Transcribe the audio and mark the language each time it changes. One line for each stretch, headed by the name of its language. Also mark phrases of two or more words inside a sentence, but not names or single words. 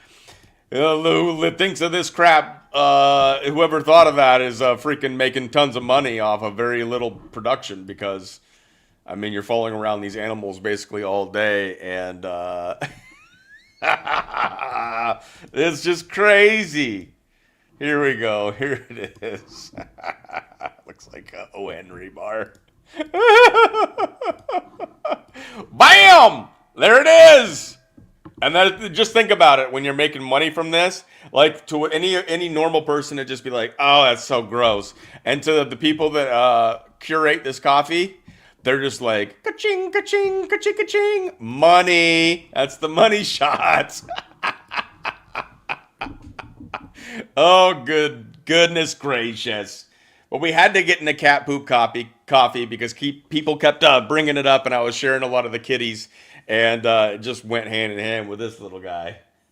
English: Who thinks of this crap Whoever thought of that is freaking making tons of money off of very little production because, I mean, you're following around these animals basically all day, and it's just crazy. Here we go. Here it is. Looks like a O. Henry bar. Bam! There it is. And then just think about it when you're making money from this. Like to any normal person, it'd just be like, "Oh, that's so gross." And to the people that curate this coffee, they're just like, "Ka-ching, ka-ching, ka-ching, ka-ching, money." That's the money shot. Oh, goodness gracious. Well, we had to get into cat poop coffee because people kept bringing it up, and I was sharing a lot of the kitties, and it just went hand in hand with this little guy.